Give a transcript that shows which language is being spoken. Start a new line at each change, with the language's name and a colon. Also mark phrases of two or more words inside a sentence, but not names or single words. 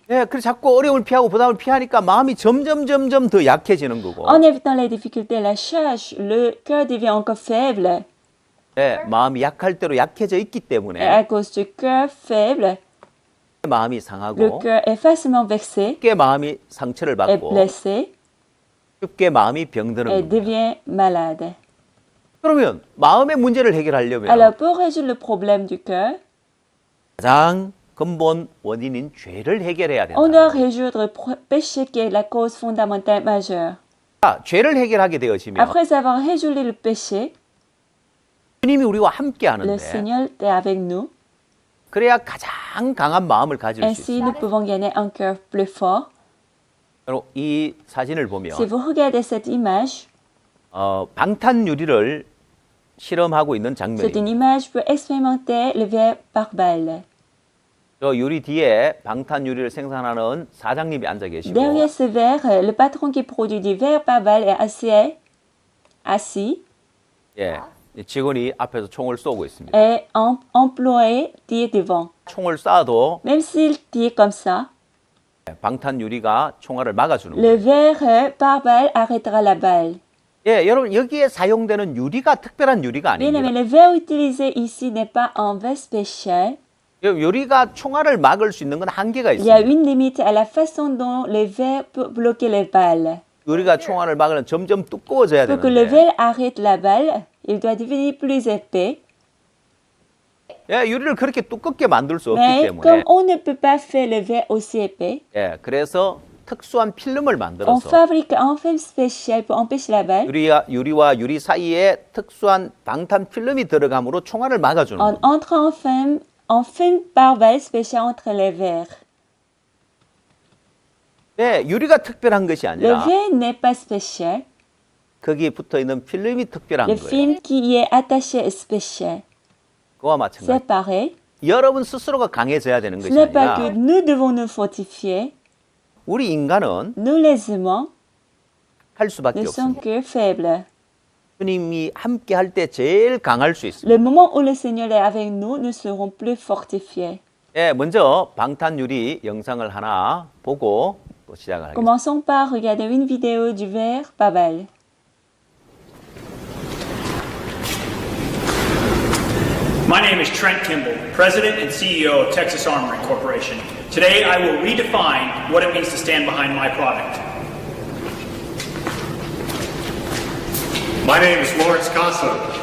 Korean: 예, 그래서 자꾸 어려움을 피하고 부담을 피하니까 마음이 점점 더 약해지는 거고
French: En évitant les difficultés et les charges, le cœur devient encore faible.
Korean: 예, 마음이 약할 대로 약해져 있기
French: Et
Korean: 때문에
French: à cause du cœur faible,
Korean: 마음이
French: le
Korean: 상하고
French: cœur est facilement vexé,
Korean: 쉽게 마음이 상처를
French: est
Korean: 받고
French: blessé
Korean: 쉽게 마음이 병드는
French: et
Korean: 겁니다.
French: devient malade.
Korean: 그러면 마음의 문제를 해결하려면
French: Alors, pour résoudre le problème du cœur,
Korean: 가장 근본 원인인 죄를 해결해야 된다.
French: on doit résoudre le péché qui est la cause fondamentale majeure.
Korean: 자, 죄를 해결하게 되어지면
French: Après avoir résolu le péché,
Korean: 주님이 우리와 함께
French: le
Korean: 하는데
French: Seigneur est avec nous.
Korean: 그래야 가장 강한 마음을 가질 수
French: Ainsi,
Korean: 있어요.
French: nous pouvons gagner un cœur plus fort.
Korean: 여러분, 이 사진을 보면
French: Si vous regardez cette image,
Korean: 방탄유리를 실험하고 있는
French: c'est
Korean: 장면입니다.
French: une image pour expérimenter le verre par balle.
Korean: 저 유리 뒤에 방탄유리를 생산하는 사장님이 앉아 계시고
French: Derrière ce verre, le patron qui produit du verre par balle est assis
Korean: 예, 직원이 앞에서 총을 쏘고 있습니다.
French: et employé tire devant.
Korean: 총을 쏴도
French: Même s'il tire comme ça,
Korean: 방탄유리가 총알을 막아주는
French: le
Korean: 거예요.
French: verre par balle arrêtera la balle.
Korean: 예, 여러분 여기에 사용되는 유리가 특별한 유리가
French: Bien aimé,
Korean: 아닙니다.
French: le verre utilisé ici n'est pas un verre spécial.
Korean: 유리가 총알을 막을 수 있는 건 한계가
French: Il y a
Korean: 있습니다.
French: une limite à la façon dont le verre peut bloquer les balles.
Korean: 유리가 총알을 막으면 점점 두꺼워져야
French: Pour que le
Korean: 되는데
French: verre arrête la balle, il doit devenir plus épais.
Korean: 예, 유리를 그렇게 두껍게 만들 수 없기
French: Mais
Korean: 때문에
French: comme on ne peut pas faire le verre aussi épais,
Korean: 예, 그래서 특수한 필름을
French: on
Korean: 만들어서
French: fabrique un film spécial pour empêcher la balle.
Korean: 유리와 유리 사이에 특수한 방탄 필름이 들어감으로 총알을 막아주는
French: En
Korean: 거예요.
French: entrant en film par balle spécial entre les verres.
Korean: 예, 유리가 특별한 것이
French: Le
Korean: 아니라
French: verre n'est pas spécial.
Korean: 거기에 붙어 있는 필름이 특별한
French: Le
Korean: 거예요.
French: film qui y est attaché est spécial.
Korean: 그와
French: C'est
Korean: 마찬가지.
French: pareil.
Korean: 여러분 스스로가 강해져야 되는
French: Ce
Korean: 것이
French: n'est pas que
Korean: 아니라
French: nous devons nous fortifier.
Korean: 우리 인간은
French: Nous, les humains,
Korean: 할 수밖에
French: ne sommes
Korean: 없습니다.
French: que faibles.
Korean: 주님이 함께 할 때 제일 강할 수 있습니다.
French: Le moment où le Seigneur est avec nous, nous serons plus fortifiés.
Korean: 예, 먼저 방탄유리 영상을 하나 보고 또 시작을 하겠습니다.
French: Commençons par regarder une vidéo du verre par balle.
English: My name is Trent Kimball, President and CEO of Texas Armory Corporation. Today, I will redefine what it means to stand behind my product. My name is Lawrence Costa.